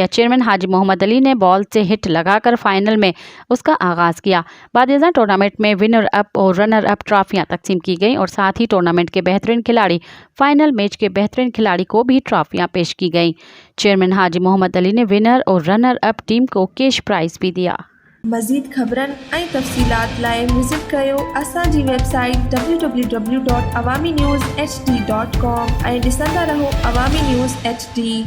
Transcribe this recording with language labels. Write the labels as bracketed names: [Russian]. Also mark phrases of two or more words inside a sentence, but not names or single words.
[Urdu] چیئرمین حاجی محمد علی نے بال سے ہٹ لگا کر فائنل میں اس کا آغاز کیا۔ بعد ازاں ٹورنامنٹ میں ونر اپ اور رنر اپ ٹرافیاں تقسیم کی گئیں اور ساتھ ہی ٹورنامنٹ کے بہترین کھلاڑی، فائنل میچ کے بہترین کھلاڑی کو بھی ٹرافیاں پیش کی گئیں۔ چیئرمین حاجی محمد علی نے ونر اور رنر اپ ٹیم کو کیش پرائز بھی دیا۔ [Sindhi] مزید خبرن ऐं तफ़सीलात लाइ विज़िट कयो असांजी वेबसाइट www.awamiNewsHD.com ऐं ॾिसंदा रहो अवामी न्यूज़ HD।